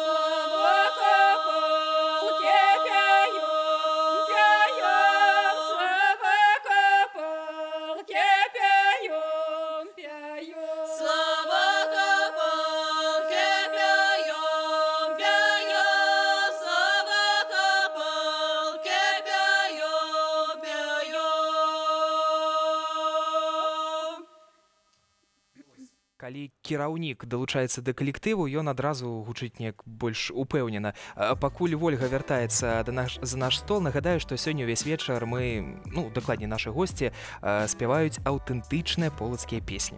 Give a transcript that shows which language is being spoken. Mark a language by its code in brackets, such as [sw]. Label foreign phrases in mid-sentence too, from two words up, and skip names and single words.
[be] Слава копалке пяем, пяем, слава копалке пяем, пяем. Слава копалке пяем, пяем, слава копалке пяем, пяем. Калі кіраўнік далучаецца да калектыву, ён адразу гучыць неяк больш упэўнена. Пакуль Вольга вяртаецца за наш стол, нагадаю, што сёння ўвесь вечар мы, дакладней нашы госці, спяваюць аўтэнтычныя полацкія песні.